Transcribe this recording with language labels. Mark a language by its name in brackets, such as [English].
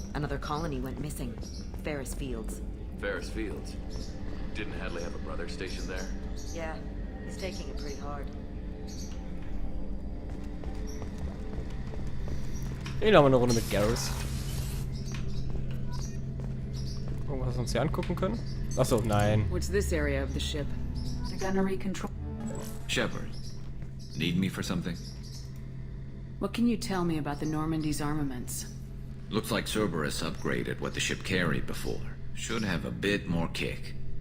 [English] Another colony went missing. Ferris Fields. Ferris Fields. Didn't Hadley have a brother stationed there? Yeah, he's taking it pretty hard. [German] Hier haben wir eine Runde mit Garrus. Irgendwas, was wir uns hier angucken können? Achso, nein. [English] What's this area of the ship? The gunnery control. Shepard, need me for something? What can you tell me about the Normandy's armaments? Looks like Cerberus upgraded what the ship carried before. Should have a bit more kick.